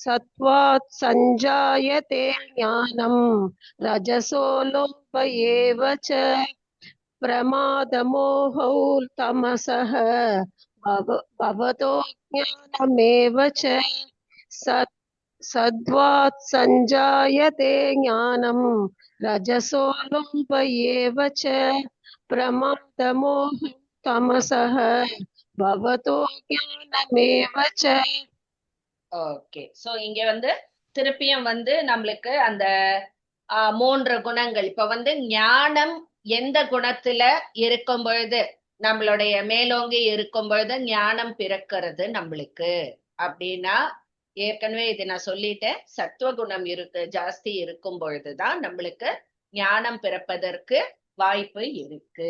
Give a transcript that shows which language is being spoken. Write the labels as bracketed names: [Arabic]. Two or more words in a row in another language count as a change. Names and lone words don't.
[Sanskrit] सत्त्वात् सञ्जायते ज्ञानं रजसो लोभ एव च प्रमादमोहौ तमसः भवतो ज्ञानमेव च सत्त्वात् सञ्जायते ज्ञानं रजसो लोभ एव च प्रमादमोहौ तमसः भवतो ज्ञानमेव च. [Tamil] ஓகே, சோ இங்க வந்து திருப்பியும் வந்து நம்மளுக்கு அந்த 3 குணங்கள் இப்ப வந்து ஞானம் எந்த குணத்துல இருக்கும் பொழுது நம்மளுடைய மேலோங்கி இருக்கும் பொழுது ஞானம் பிறக்கிறது நம்மளுக்கு அப்படின்னா, ஏற்கனவே இது நான் சொல்லிட்டேன், சத்துவகுணம் ஜாஸ்தி இருக்கும் பொழுதுதான் நம்மளுக்கு ஞானம் பிறப்பதற்கு வாய்ப்பு இருக்கு.